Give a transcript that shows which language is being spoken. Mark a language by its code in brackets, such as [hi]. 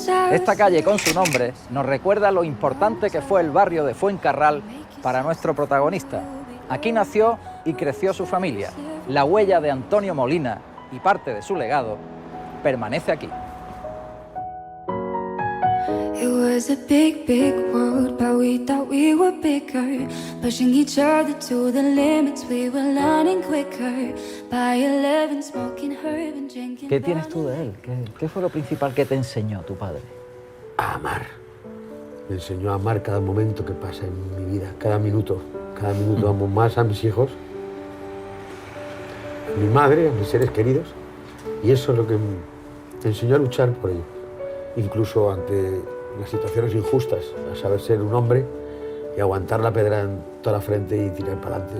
[es] Esta calle con su nombre nos recuerda lo importante que fue el barrio de Fuencarral para nuestro protagonista. Aquí nació y creció su familia. La huella de Antonio Molina y parte de su legado permanece aquí. [en] It was a big, big world, but we thought we were bigger. Pushing each other to the limits, we were learning quicker. By 11, smoking herb and drinking. [es] ¿Qué tienes tú de él? ¿Qué fue lo principal que te enseñó tu padre? A amar. Me enseñó a amar cada momento que pasa en mi vida, cada minuto. Cada minuto amo más a mis hijos, a mi madre, a mis seres queridos. Y eso es lo que me enseñó a luchar por ellos. Incluso ante las situaciones injustas, a saber ser un hombre y aguantar la pedra en toda la frente y tirar para adelante.